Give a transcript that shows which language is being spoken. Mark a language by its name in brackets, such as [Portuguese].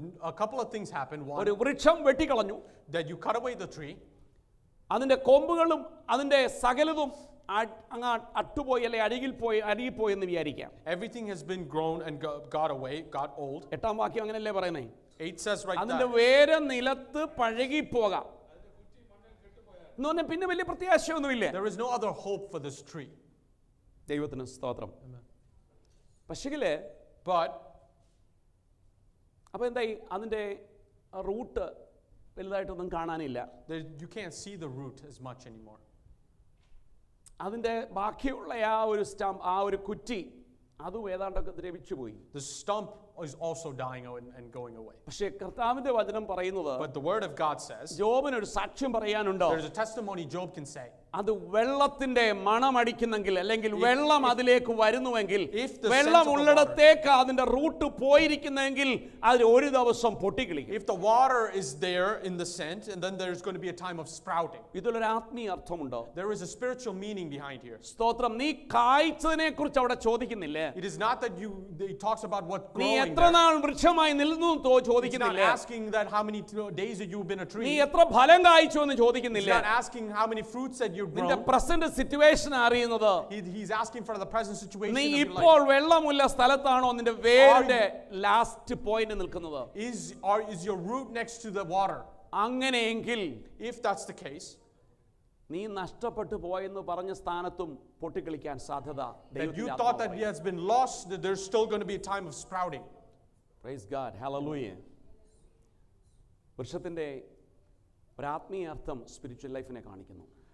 [English] A couple of things happened. [Malayalam] ഒരു [English] One, [Malayalam] വൃക്ഷം വെട്ടിക്കളഞ്ഞു. [English] that you cut away the tree. [Malayalam] അതിൻ്റെ കൊമ്പുകളും അതിൻ്റെ സകലതും അങ്ങ് അട്ടുപോയി അല്ലെ അഴുകിപ്പോയി എന്ന് വിചാരിക്കാം. [English] Everything has been grown and got away, got old. [Malayalam] 8-ാം വാക്യം അങ്ങനെയല്ലേ പറയുന്നേ? [English] 8 says right [Malayalam] അതിന്റെ [English] there. [Malayalam] വേര് നിലത്ത് പഴകിപ്പോകാം എന്ന് പറഞ്ഞാൽ പിന്നെ വലിയ പ്രത്യാശയൊന്നുമില്ല. [English] There is no other hope for this tree. [Malayalam] ദൈവത്തിന് സ്തോത്രം. [English] Amen. [Malayalam] പക്ഷെങ്കില് [English] But [Malayalam] അപ്പോൾ എന്തായി? അതിൻ്റെ റൂട്ട് വലുതായിട്ടൊന്നും കാണാനില്ല. [English] you can't see the root as much anymore. [Malayalam] അതിൻ്റെ ബാക്കിയുള്ള ആ ഒരു കുറ്റി അതും ഏതാണ്ടൊക്കെ ദ്രവിച്ചു പോയി. [English] The stump is also dying out and going away. [Malayalam] പക്ഷേ കർത്താവിന്റെ വചനം പറയുന്നത്, [English] But the word of God says, [Malayalam] ജോബിന് ഒരു സാക്ഷ്യം പറയാനുണ്ടോ? [English] there's a testimony Job can say. [Malayalam] അത് വെള്ളത്തിന്റെ മണമടിക്കുന്നെങ്കിൽ അല്ലെങ്കിൽ വെള്ളം അതിലേക്ക് വരുന്നുവെങ്കിൽ, [English] if the [Malayalam] വെള്ളം [English] sense of the [Malayalam] ഉള്ളിടത്തേക്ക് അതിന്റെ റൂട്ട് പോയിരിക്കുന്നെങ്കിൽ അത് ഒരു ദിവസം പൊട്ടിക്കിളിക്കും. [English] If the water is there in the scent, and then there's going to be a time of sprouting. [Malayalam] ഇതിലൊരു ആത്മീയ അർത്ഥമുണ്ടോ? [English] There is a spiritual meaning behind here. [Malayalam] സ്തോത്രം. നീ കായ്ച്ചതിനെ കുറിച്ച് അവിടെ ചോദിക്കുന്നില്ലേ? [English] It is not that it talks about what [Malayalam] നീ [English] growing [Malayalam] എത്ര [English] there. [Malayalam] നാൾ വൃക്ഷമായി നിൽക്കുന്നു [English] It's not [Malayalam] ചോദിക്കുന്നില്ലേ? [English] asking that how many days that you've been a [Malayalam] നീ [English] tree. [Malayalam] എത്ര ഫലം കായ്ച്ചു എന്ന് [English] It's [Malayalam] ചോദിക്കുന്നില്ലേ? [English] not asking how many fruits that you've [Malayalam] നിന്റെ [English] grown. Present situation അറിയുന്നത്. He's asking for the present situation [Malayalam] നീ [English] of your [Malayalam] ഇപ്പോൾ [English] life. [Malayalam] വെള്ളമുള്ള സ്ഥലത്താണോ നിന്റെ വേരിന്റെ [English] last point [Malayalam] നിൽക്കുന്നത്? [English] Is your root next to the water? [Malayalam] അങ്ങനെയെങ്കിൽ [English] If that's the case, [Malayalam] നീ നഷ്ടപ്പെട്ടു പോയെന്ന് പറഞ്ഞ സ്ഥാനത്തും പൊട്ടിക്കളിക്കാൻ സാധ്യത. [English] that you thought that he has been lost, that there's still going to be a time of sprouting. Praise God. Hallelujah. [Malayalam] വൃക്ഷത്തിന്റെ ഒരു ആത്മീയ അർത്ഥം [English] spiritual ലൈഫിനെ [Malayalam] കാണിക്കുന്നു.